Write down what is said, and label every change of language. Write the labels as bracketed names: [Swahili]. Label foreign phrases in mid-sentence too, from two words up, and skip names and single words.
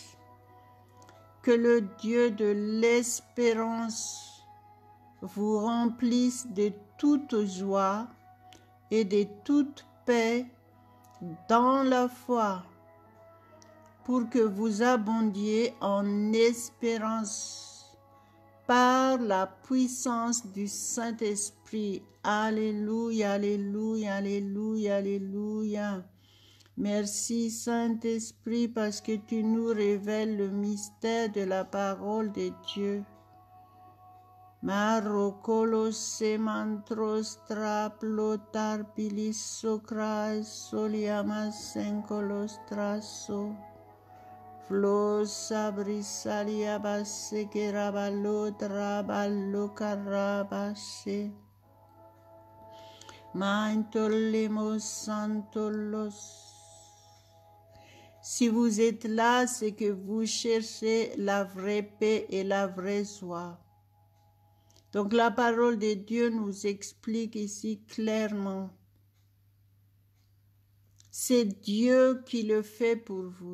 [French] Que le Dieu de l'espérance vous remplisse de toute joie et de toute paix dans la foi, pour que vous abondiez en espérance par la puissance du Saint-Esprit. Alléluia, alléluia, alléluia, alléluia. Merci Saint-Esprit parce que tu nous révèles le mystère de la parole de Dieu. Marokolos semantros traplotar pilisokras soliamas senkolos traso. Flos abrisalia basekerabalo trabalo carabase. Mantolemos santolos. Si vous êtes là, c'est que vous cherchez la vraie paix et la vraie joie. Donc la parole de Dieu nous explique ici clairement. C'est Dieu qui le fait pour vous.